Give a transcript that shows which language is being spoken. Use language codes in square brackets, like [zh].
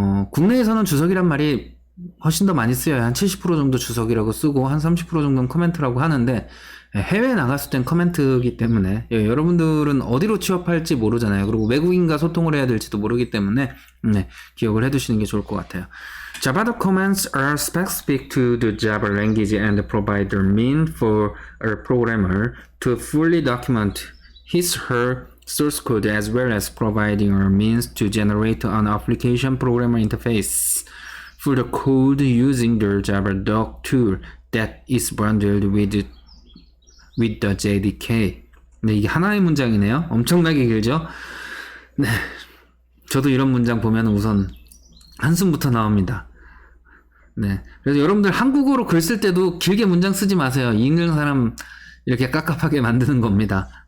[ko] 국내에서는 주석이란 말이 훨씬 더 많이 쓰여요. 한 70% 정도 주석이라고 쓰고 한 30% 정도는 커멘트라고 하는데, 해외에 나갔을 땐 커멘트이기 때문에 여러분들은 어디로 취업할지 모르잖아요. 그리고 외국인과 소통을 해야 될지도 모르기 때문에 기억을 해두시는 게 좋을 것 같아요. [en] Java comments are specific to the Java language and provide the means for a programmer to fully document his/her source code as well as providing a means to generate an application programmer interface for the code using the Java doc tool that is bundled with the JDK. [ko] 이게 하나의 문장이네요. 엄청나게 길죠? 저도 이런 문장 보면 우선 한숨부터 나옵니다. 그래서 여러분들 한국어로 글 쓸 때도 길게 문장 쓰지 마세요. 읽는 사람 이렇게 깝깝하게 만드는 겁니다.